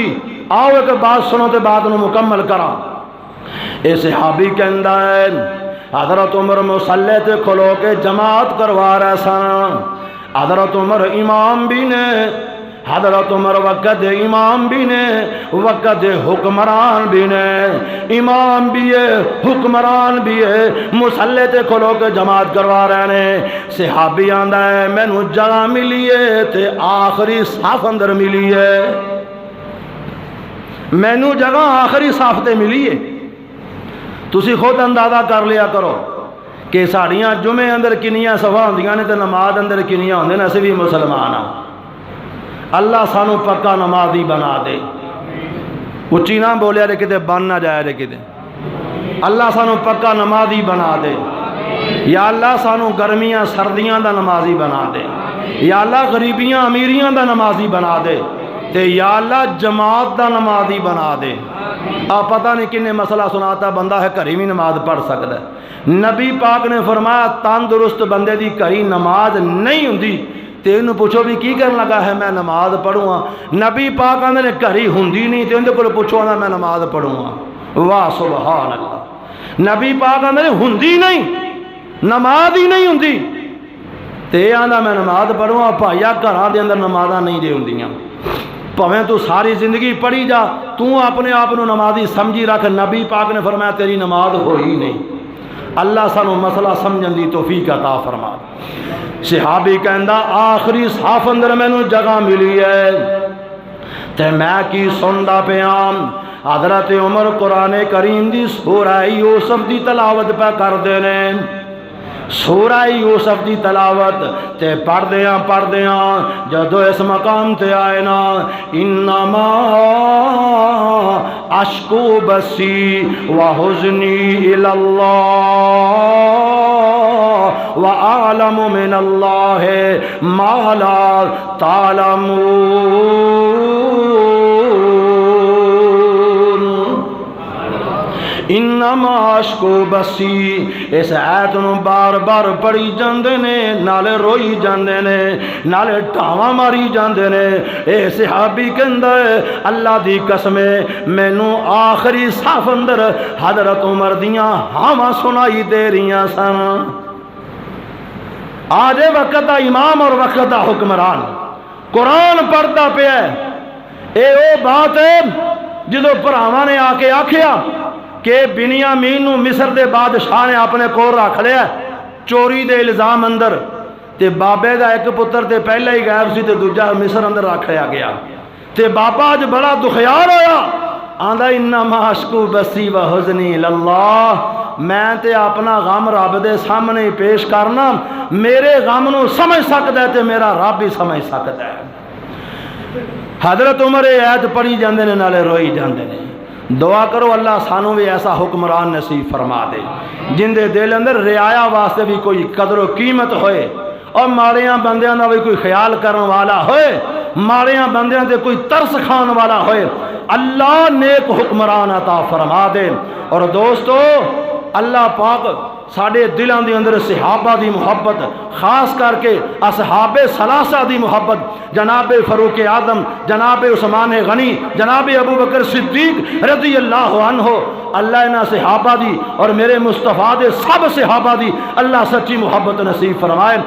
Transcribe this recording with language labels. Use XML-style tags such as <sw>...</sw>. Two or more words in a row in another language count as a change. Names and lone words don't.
<pa>آؤ ایک بات سنو تے بات نو مکمل کرا۔ اے صحابی کہندہ ہے حضرت عمر مصلی تے کھلو کے جماعت کروا رہا سن، حضرت عمر امام بھی نے، حضرت عمر وقت امام بھی نے، وقت حکمران بھی نے، امام بھی ہے حکمران بھی ہے، مصلی تے کھلو کے جماعت کروا رہے نے۔ صحابی آندہ ہے مینوں جگہ ملی ہے تے آخری صف اندر ملی ہے، مینوں جگہ آخری صف تے ملی ہے۔ تسی خود اندازہ کر لیا کرو کہ ساڑیاں جمعے اندر کنیاں صفحہ ہوندیاں نے تے نماز اندر کنیاں ہوندے نے، اسی بھی مسلمان ہاں۔ اللہ سانو پکا نمازی بنا دے، اچھی نہ بولیا رے کتے بن نہ جائے رے کتے، اللہ سانو پکا نمازی بنا دے، یا اللہ سانو گرمیاں سردیاں دا نمازی بنا دے، یا اللہ غریبیاں امیریاں دا نمازی بنا دے، تے یا اللہ جماعت دا نمازی بنا دے۔ آپ پتہ نہیں کنے مسئلہ سناتا بندہ ہے گھری بھی نماز پڑھ سکتا ہے۔ نبی پاک نے فرمایا تندرست بندے دی گھری نماز نہیں ہوندی، تے انہوں پوچھو بھی کی کرنے لگا ہے</pa> <ur>میں نماز پڑھوں گا،</ur> <pa>نبی پاک آندے نے گھری ہوندی نہیں تے اندے کو پوچھو آندہ</pa> <ur>میں نماز پڑھوں گا۔</ur> <pa>واہ</pa> <ar>سبحان اللہ،</ar> <pa>نبی پاک آندے نے ہوندی نہیں، نماز ہی نہیں ہوندی تے آندہ</pa> <ur>میں نماز پڑھوں گا۔</ur> <pa>بھائیا گھراں دے اندر نمازاں نہیں دے ہوندیاں، پویں تو ساری زندگی پڑھی جا، تو اپنے آپ نو نمازی سمجھی رکھ، نبی پاک نے فرمایا تیری نماز ہوئی نہیں۔ اللہ سانو مسئلہ سمجھن دی توفیق عطا فرما۔ صحابی کہندہ آخری صف اندر میں نو جگہ ملی ہے تے میں کی سندا پیام حضرت عمر قرآن کریم دی سورہ یوسف دی تلاوت پہ کر دینے، سورہ یوسف دی تلاوت تے پڑھ دیاں جدو اس مقام تے آئے نا</pa> <ar>انما اشکو بسی وحزنی الاللہ وَأَعْلَمُ مِنَ اللَّهِ مَا لَا تَعْلَمُونَ۔ انما اشکو بسی،</ar> <pa>اس آیت نو بار بار پڑھی جاندے نے، نالے روئی جاندے نے، نالے ٹھاواں ماری جاندے نے۔ اے صحابی کہندا ہے اللہ دی قسم مینوں آخری صف اندر حضرت عمر دیاں ہاواں سنائی دے رہیاں سن۔ آج وقت دا امام اور وقت دا حکمران قرآن پڑھتا پیا ہے، اے او بات ہے جدو بھراواں نے آ کے آکھیا کہ بنیامین نو مصر دے بادشاہ نے اپنے کول رکھ لیا چوری دے الزام اندر، تے بابے دا ایک پتر تے پہلے ہی غائب سی تے دوجا مصر اندر رکھ لیا گیا، تے بابا اج بڑا دکھیار ہویا، آندا</pa> <ar>انما اشکو بسی و حزنی اللہ،</ar> <pa>میں تے اپنا غم رب دے سامنے پیش کرنا، میرے غم نو سمجھ سکتا ہے تے میرا رب بھی سمجھ سکتا ہے۔ حضرت عمر ایت پڑھی جاندے نے نالے روئی جاندے نے۔ دعا کرو اللہ سانو بھی ایسا حکمران نصیب فرما دے جن دے دل اندر رعایا واسطے بھی کوئی قدر و قیمت ہوئے، اور ماڑیاں بندیاں دا بھی کوئی خیال کرن والا ہوئے، ماڑیاں بندیاں دے کوئی ترس کھان والا ہوئے۔ اللہ نیک حکمران عطا فرما دے۔ اور دوستو اللہ پاک ساڑھے دلان دی اندر صحابہ دی محبت، خاص کر کے اصحاب ثلاثہ دی محبت، جناب فاروق اعظم، جناب عثمان غنی، جناب ابو بکر صدیق</pa> <ar>رضی اللہ عنہ،</ar> <pa>اللہ انہاں صحابہ دی اور میرے مصطفیٰ دے سب صحابہ دی اللہ سچی محبت نصیب فرمائے۔</pa>